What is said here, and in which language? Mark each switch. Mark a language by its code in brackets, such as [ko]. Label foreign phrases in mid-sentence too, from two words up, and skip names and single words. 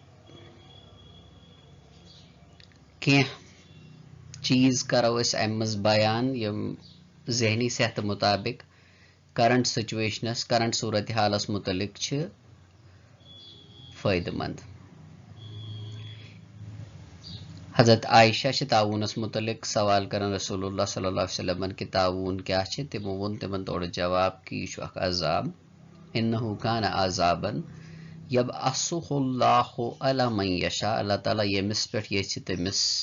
[ks] کینٛہہ چیٖز کرو أسۍ امہِ منٛز بیان یِم ذہنی صحتہٕ مطابق [en] current situations [ks] کرنٹ صوٗرت حالس متعلق چھِ فٲیدٕ مند حضرت عائشہ چھِ تعاوُنس متعلق سوال کران رسول اللہ صلی اللہ علیہ وسلمن کہ تعاوُن کیاہ چھِ تِمو ووٚن تِمن تورٕ جواب کہ یہِ چھُ اکھ عذاب [ar] انہُ کانَ عذابن یبعثُہُ اللہ علی من یشاء [ks] اللہ تعالیٰ ییٚمِس پٮ۪ٹھ یژھِ تٔمِس